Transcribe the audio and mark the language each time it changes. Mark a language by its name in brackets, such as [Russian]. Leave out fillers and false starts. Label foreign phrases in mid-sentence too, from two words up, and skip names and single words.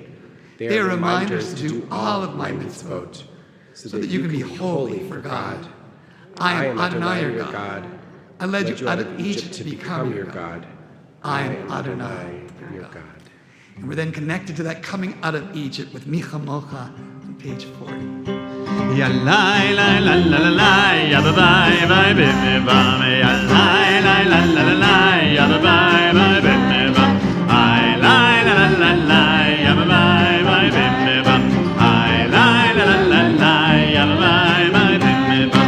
[English] They are reminders to do all of my mitzvot, so that you can be holy for God. I am Adonai your your God. God. I led you out of Egypt to become your God. I am Adonai your God. And we're then connected to that coming out of Egypt with Micha Mocha on page 40. Ya la la la la la la, ya ba bye bye bim bim bam. Ya la la la la la la, ya ba bye bye bim bim bam. I la la la la la, ya ba bye bye bim bim bam. I la la la la la, ya ba bye bye bim bim bam.